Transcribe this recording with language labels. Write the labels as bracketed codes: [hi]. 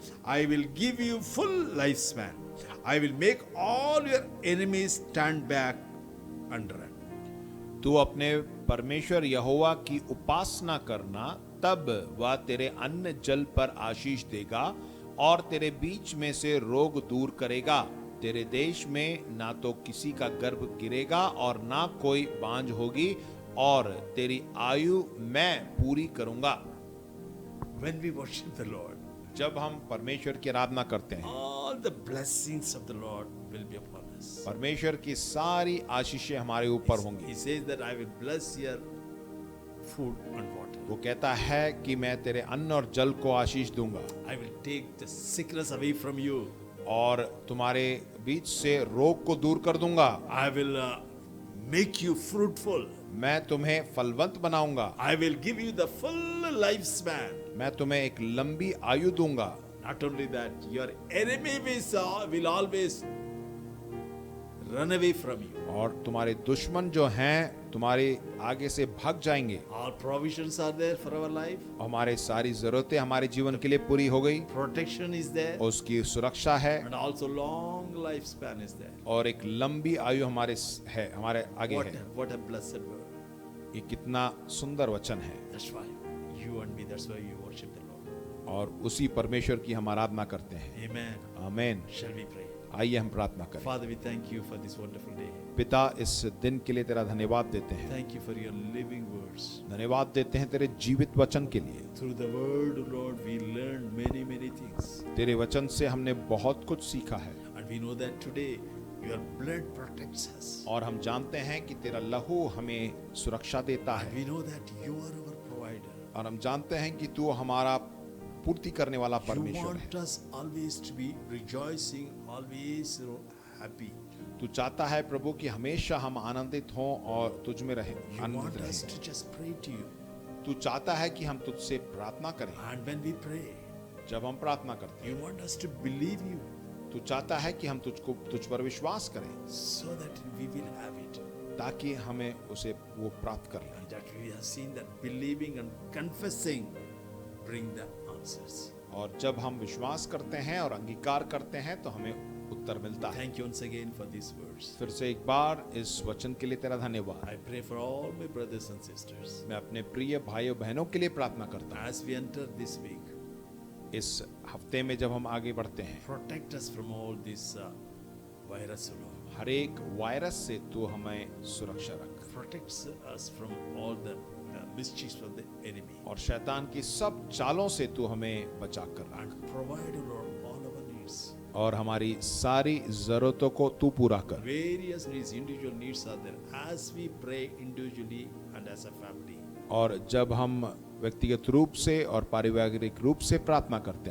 [en] I will give you full lifespan. I will make all your enemies stand back and run. [hi] तू अपने परमेश्वर यहोवा की उपासना करना, तब वह तेरे अन्न जल पर आशीष देगा और तेरे बीच में से रोग दूर करेगा। तेरे देश में ना तो किसी का गर्भ गिरेगा और ना कोई बांझ होगी, और तेरी आयु मैं पूरी करूंगा। [en] When we worship the Lord, [hi] जब हम परमेश्वर की आराधना करते हैं, [en] all the blessings of the Lord will be upon us. [hi] परमेश्वर की सारी आशीषें हमारे ऊपर होंगी। [en] He says that I will bless your food and water. [hi] वो कहता है कि मैं तेरे अन्न और जल को आशीष दूंगा [en] I will take the sickness away from you. [hi] और तुम्हारे बीच से रोग को दूर कर दूंगा। [en] I will make you fruitful. [hi] मैं तुम्हें फलवंत बनाऊंगा। [en] I will give you the full lifespan. [hi] मैं तुम्हें एक लंबी आयु दूंगा। [en] Not only that, your enemy will always run away from you. [hi] और तुम्हारे दुश्मन जो हैं तुम्हारे आगे से भाग जाएंगे। [en] All provisions are there for our life. [hi] हमारे सारी जरूरतें हमारे जीवन के लिए पूरी हो गई, [en] Protection is there. [hi] उसकी सुरक्षा है [en] And also long lifespan is there. [hi] और एक लंबी आयु हमारे आगे है। [en] What a blessed word. [hi] ये कितना सुंदर वचन है, [en] That's why you and me, that's why you worship the Lord. [hi] और उसी परमेश्वर की हम आराधना करते हैं। [en] Amen. [hi] आमीन। [en] Shall we pray? [hi] आइए हम प्रार्थना करें। [en] Father, we thank you for this wonderful day. [hi] पिता, इस दिन के लिए तेरा धन्यवाद देते हैं। [en] Thank you for your living words. [hi] धन्यवाद देते हैं तेरे जीवित वचन के लिए। [en] Through the word, Lord, we learned many, many things. [hi] तेरे वचन से हमने बहुत कुछ सीखा है [en] And we know that today your blood protects us. [hi] और हम जानते हैं कि तेरा लहू हमें सुरक्षा देता [en] And [hi] है [en] we know that you are our provider. [hi] और हम जानते हैं कि तू हमारा पूर्ति करने वाला [en] You [hi] परमेश्वर है। [en] want us always to be rejoicing, always happy. [hi] तू चाहता है प्रभु कि हमेशा हम आनंदित हों और तुझ में रहें, [en] You [hi] आनंदित [en] want us [hi] रहें। [en] to just pray to you. [hi] तू चाहता है कि हम तुझसे प्रार्थना करें। [en] And when we pray, [hi] जब हम प्रार्थना करते [en] you want us to believe you [hi] हैं, तू चाहता है कि हम तुझ पर विश्वास करें [en] so that we will have it. [hi] ताकि हमें उसे वो प्राप्त कर लें। [en] And that we have seen that believing and confessing bring the answers. [hi] और जब हम विश्वास करते हैं और अंगीकार करते हैं तो हमें उत्तर मिलता है। [en] Thank you once again for these words. [hi] फिर से एक बार इस वचन के लिए तेरा धन्यवाद। [en] I pray for all my brothers and sisters. [hi] मैं अपने प्रिय भाइयों बहनों के लिए प्रार्थना करता हूँ। [en] As we enter this week, [hi] इस हफ्ते में जब हम आगे बढ़ते हैं, [en] protect us from all this virus, O Lord. [hi] हर एक वायरस से तू हमें सुरक्षा रख [en] Protects us from all the mischiefs of the enemy. [hi] और शैतान की सब चालों से तू हमें बचा कर रख [en] And provide, O Lord, all our needs. [hi] और हमारी सारी जरूरतों को तू पूरा कर। [en] Various needs, individual needs are there. As we pray individually and as a family, [hi] और जब हम व्यक्तिगत रूप से और पारिवारिक रूप से प्रार्थना करते